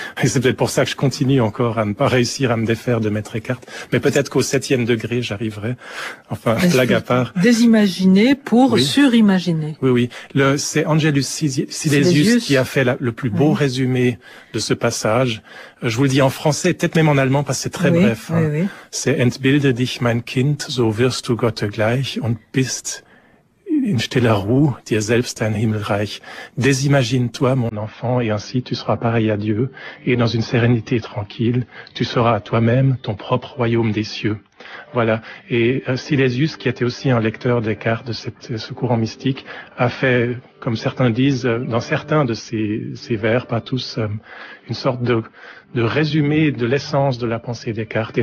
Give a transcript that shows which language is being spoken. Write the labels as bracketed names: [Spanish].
[French] Et c'est peut-être pour ça que je continue encore à ne pas réussir à me défaire de Maître Eckhart. Mais peut-être qu'au 7e degré, j'arriverai. Enfin, blague à part. Désimaginer pour surimaginer. Oui. C'est Angelus Silesius qui a fait le plus beau résumé de ce passage. Je vous le dis en français, peut-être même en allemand, parce que c'est très bref. Oui. [German] C'est Entbilde dich, mein Kind, so wirst du Gott gleich und bist in stiller Ruhe dir selbst dein Himmelreich. [French] Désimagine-toi, mon enfant, et ainsi tu seras pareil à Dieu, et dans une sérénité tranquille, tu seras à toi-même ton propre royaume des cieux. Voilà. Et Silesius, qui était aussi un lecteur d'Eckhart, de ce courant mystique, a fait, comme certains disent, dans certains de ses vers, pas tous, une sorte de résumé de l'essence de la pensée d'Eckhart.